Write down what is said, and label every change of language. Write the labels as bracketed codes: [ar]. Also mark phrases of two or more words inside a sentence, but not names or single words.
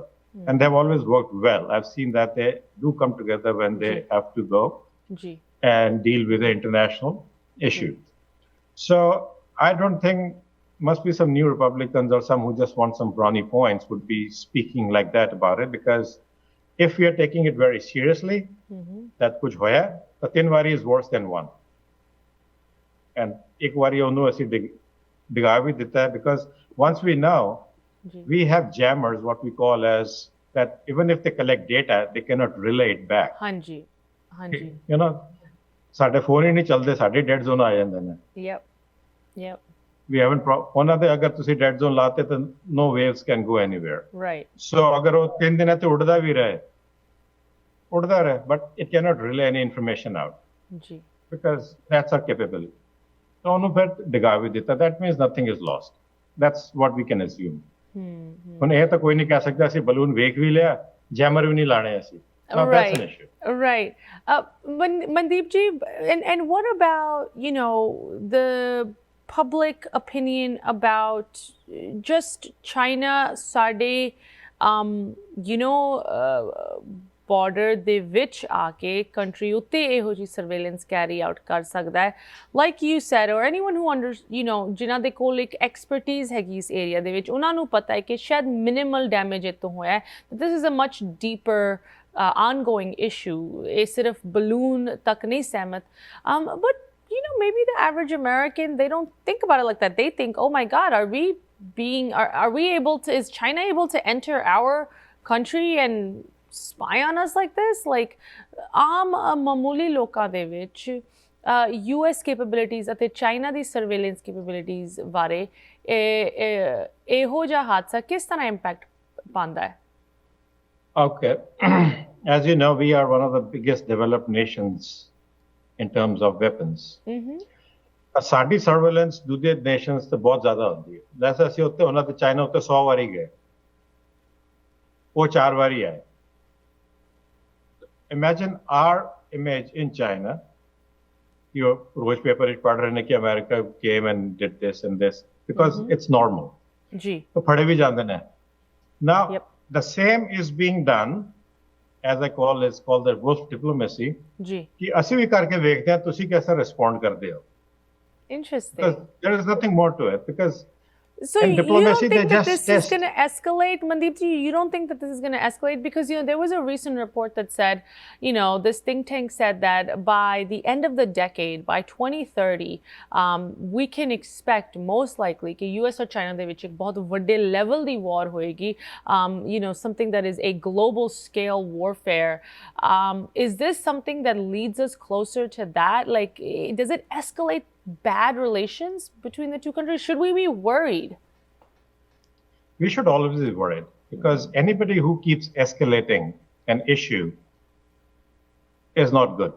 [en] And they've always worked well. I've seen that they do come together when they have to go. [pa] Ji. [en] And deal with the international issue. So I don't think must be some new Republicans or some who just want some brownie points would be speaking like that about it, because if we are taking it very seriously, that [pa] ਕੁਝ ਹੋਇਆ, [en] the 3 wari is worse than 1. And [pa] ਇੱਕ ਵਾਰੀ ਉਹਨੂੰ ਅਸੀਂ ਡਿਗਾ ਵੀ ਦਿੱਤਾ ਹੈ, [en] because once we know, we have jammers, what we call as that even if they collect data, they cannot relay it back. [pa] Hanji. ਸਾਡੇ ਫੋਨ ਹੀ ਨਹੀਂ ਚੱਲਦੇ, ਸਾਡੇ [en] dead zone [pa] ਆ ਜਾਂਦੇ ਨੇ. [en] Yep. We haven't [pa] ਉਹਨਾਂ ਦੇ ਅਗਰ ਤੁਸੀਂ [en] dead zone [pa] ਲਾਤੇ ਤਾਂ [en] no waves can go anywhere. Right. [pa] So ਅਗਰ ਉਹ 3 ਦਿਨਾਂ ਤੇ ਉੱਡਦਾ ਰਹੇ, [en] but it cannot relay any information out. [pa] ਜੀ. [en] Because that's our capability. [pa] ਤਾਂ ਉਹਨੂੰ ਫਿਰ ਡਿਗਾ ਵੀ ਦਿੱਤਾ. [en] That means nothing is lost. That's what we can assume. [pa] ਹੁਣ ਇਹ ਤਾਂ ਕੋਈ ਨਹੀਂ ਕਹਿ ਸਕਦਾ ਅਸੀਂ ਬਲੂਨ ਵੇਖ ਵੀ ਲਿਆ, ਜੈਮਰ ਵੀ ਨਹੀਂ ਲਾਣੇ ਅਸੀਂ. [en] No, right. That's an issue. Right. Mandeep ji, and what about, the public opinion about just China, [pa] Sade, border ਦੇ ਵਿੱਚ ਆ ਕੇ country ਉੱਤੇ ਇਹੋ ਜਿਹੀ [en] surveillance carry out [pa] ਕਰ ਸਕਦਾ ਹੈ, [en] like you said, or anyone who [pa] ਜਿਨ੍ਹਾਂ ਦੇ ਕੋਲ ਇੱਕ expertise ਹੈਗੀ ਇਸ area ਦੇ ਵਿੱਚ, ਉਹਨਾਂ ਨੂੰ ਪਤਾ ਹੈ ਕਿ ਸ਼ਾਇਦ [en] minimal damage [pa] ਇੱਥੋਂ ਹੋਇਆ ਹੈ, [en] this is a much deeper ongoing issue. [pa] ਇਹ ਸਿਰਫ balloon ਤੱਕ ਨਹੀਂ ਸਹਿਮਤ. [en] But maybe the average American, they don't think about it like that. They think, oh my God, are we able to, is China able to enter our country and spy on us like this? [pa] Like, ਆਮ ਮਾਮੂਲੀ ਲੋਕਾਂ ਦੇ ਵਿੱਚ [en] US capabilities [pa] ਅਤੇ China ਦੀ [en] surveillance capabilities [pa] ਬਾਰੇ ਇਹੋ ਜਿਹਾ ਹਾਦਸਾ ਕਿਸ ਤਰ੍ਹਾਂ impact ਪਾਉਂਦਾ ਹੈ? [en] Okay. As you know, we are one of the biggest developed nations in terms of weapons. [pa] ਸਾਡੀ ਸਰਵੇਲੈਂਸ ਦੂਜੇ ਨੇਸ਼ਨਸ ਤੇ ਬਹੁਤ ਜ਼ਿਆਦਾ ਹੁੰਦੀ ਹੈ. ਜੈਸੇ ਅਸੀਂ ਉੱਤੇ ਉਹਨਾਂ ਤੇ ਚਾਈਨਾ ਉੱਤੇ 100 ਵਾਰੀ ਗਏ, ਉਹ 4 ਵਾਰੀ ਆਏ. [en] Imagine our image in China. You [pa] ਰੋਜ਼ ਪੇਪਰ ਵਿੱਚ ਪੜ੍ਹ ਰਹੇ ਨੇ ਕਿ [en] America came and did this and this because it's normal. [pa] ਜੀ. ਉਹ ਫੜੇ ਵੀ ਜਾਂਦੇ ਨੇ. [en] Now, the same is being done, as I call is called the wolf diplomacy. [pa] जी. कि ਅਸੀਂ ਵੀ ਕਰਕੇ ਵੇਖਦੇ ਹਾਂ ਤੁਸੀਂ ਕਿਸ ਤਰ੍ਹਾਂ respond ਕਰਦੇ ਹੋ. [en] Interesting. Because there is nothing more to it. Because So In you diplomacy, don't they think that just this is going test. to escalate, Mandeep ji? You don't think that this is going to escalate? Because, there was a recent report that said, this think tank said that by the end of the decade, by 2030, we can expect most likely that US or China [pa] ਦੇ ਵਿੱਚ ਇੱਕ ਬਹੁਤ ਵੱਡੇ level ਦੀ war ਹੋਏਗੀ, [en] something that is a global scale warfare. Is this something that leads us closer to that? Like, does it escalate bad relations between the two countries? Should we be worried? We should always be worried, because anybody who keeps escalating an issue is not good.